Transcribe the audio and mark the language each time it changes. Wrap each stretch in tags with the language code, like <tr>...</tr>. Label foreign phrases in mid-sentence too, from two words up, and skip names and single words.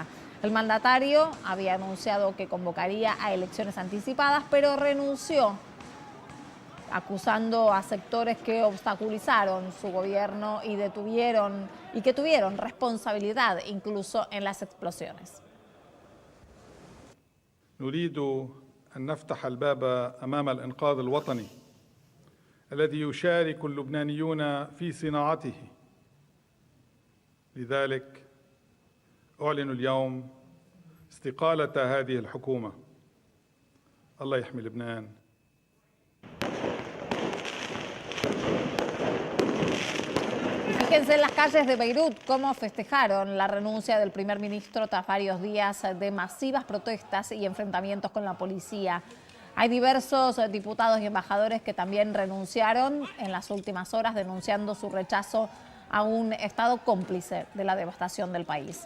<es>El mandatario había anunciado que convocaría a elecciones anticipadas, pero renunció acusando a sectores que obstaculizaron su gobierno y que tuvieron responsabilidad incluso en las explosiones.</es> <ar>نريد أن نفتح الباب أمام الإنقاذ الوطني الذي يشارك اللبنانيون في صناعته. لذلك أعلن اليوم استقالة هذه الحكومة. الله يحمي لبنان.</ar> <es>Fíjense en las calles de Beirut cómo festejaron la renuncia del primer ministro tras varios días de masivas protestas y enfrentamientos con la policía. Hay diversos diputados y embajadores que también renunciaron en las últimas horas, denunciando su rechazo a un Estado cómplice de la devastación del país.</es>